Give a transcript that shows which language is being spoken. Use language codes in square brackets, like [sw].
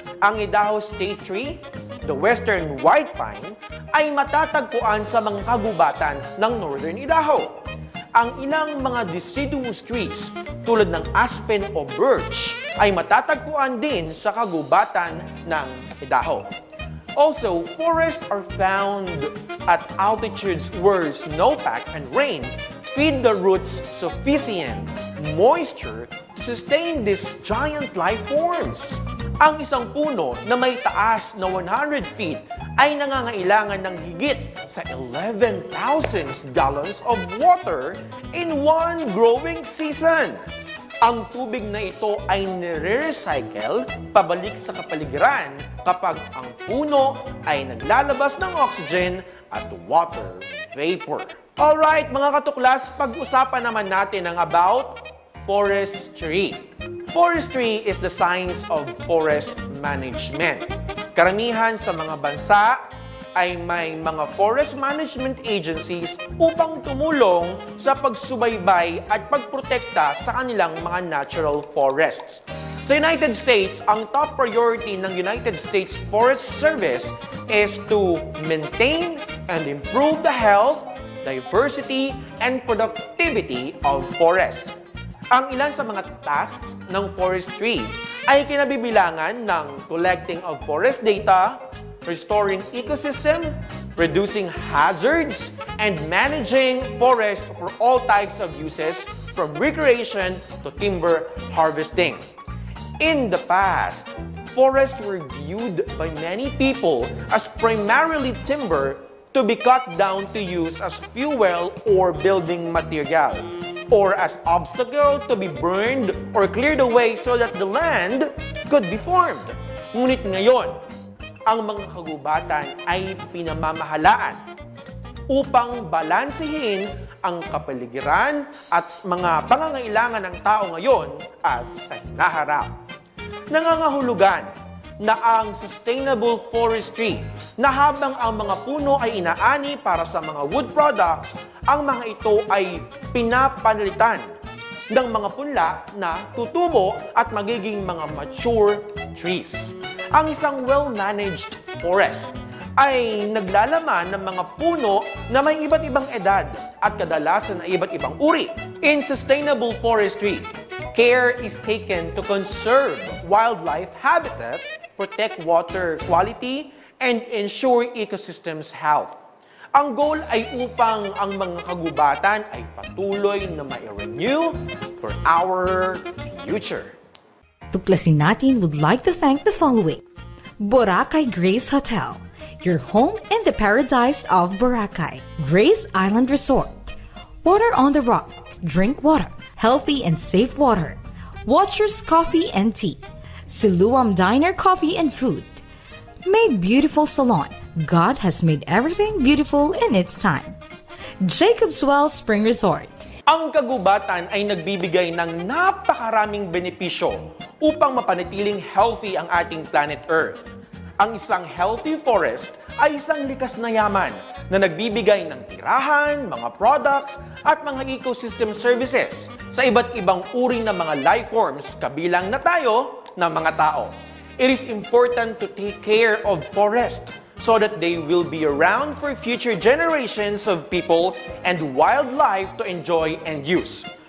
[tl] Ang Idaho State Tree, the Western White Pine, ay matatagpuan sa mga kagubatan ng Northern Idaho. Ang ilang mga deciduous trees tulad ng aspen o birch ay matatagpuan din sa kagubatan ng Idaho. [en] Also, forests are found at altitudes where snowpack and rain feed the roots sufficient moisture to sustain these giant life forms. [tl] Ang isang puno na may taas na 100 feet ay nangangailangan ng higit sa 11,000 [en] gallons of water in one growing season. [tl] Ang tubig na ito ay nire-recycle pabalik sa kapaligiran kapag ang puno ay naglalabas ng oxygen at water vapor. Alright, mga katuklas, pag-usapan naman natin ang about forestry. [en] Forestry is the science of forest management. [tl] Karamihan sa mga bansa ay may mga forest management agencies upang tumulong sa pagsubaybay at pagprotekta sa kanilang mga natural forests. [en] Sa United States, ang top priority ng United States Forest Service is to maintain and improve the health, diversity, and productivity of forest. [tl] Ang ilan sa mga tasks ng forestry ay kinabibilangan ng [en] collecting of forest data, restoring ecosystem, reducing hazards, and managing forest for all types of uses from recreation to timber harvesting. In the past, forests were viewed by many people as primarily timber to be cut down to use as fuel or building material, or as obstacle to be burned or cleared away so that the land could be formed. [tl] Ngunit ngayon, ang mga kagubatan ay pinamamahalaan upang balansehin ang kapaligiran at mga pangangailangan ng tao ngayon at sa hinaharap. Nangangahulugan na ang sustainable forestry na habang ang mga puno ay inaani para sa mga wood products, ang mga ito ay pinapalitan ng mga punla na tutubo at magiging mga mature trees. Ang isang well-managed forest ay naglalaman ng mga puno na may iba't ibang edad at kadalasan ay iba't ibang uri. [en] In sustainable forestry, care is taken to conserve wildlife habitat, protect water quality, and ensure ecosystems health. [tl] Ang goal ay upang ang mga kagubatan ay patuloy na ma-renew [en] for our future. Tuklasin Natin would like to thank the following: Boracay Grace Hotel, your home in the paradise of Boracay. Grace Island Resort, water on the rock, drink water, healthy and safe water. Watchers Coffee and Tea, Siluam Diner Coffee and Food. Made Beautiful Salon, God has made everything beautiful in its time. Jacob's Well Spring Resort. [tl] Ang kagubatan ay nagbibigay ng napakaraming benepisyo upang mapanatiling healthy ang ating planet Earth. Ang isang healthy forest ay isang likas na yaman na nagbibigay ng tirahan, mga products, at mga ecosystem services sa iba't ibang uri ng mga life forms kabilang na tayo na mga tao. [en] It is important to take care of forest so that they will be around for future generations of people and wildlife to enjoy and use.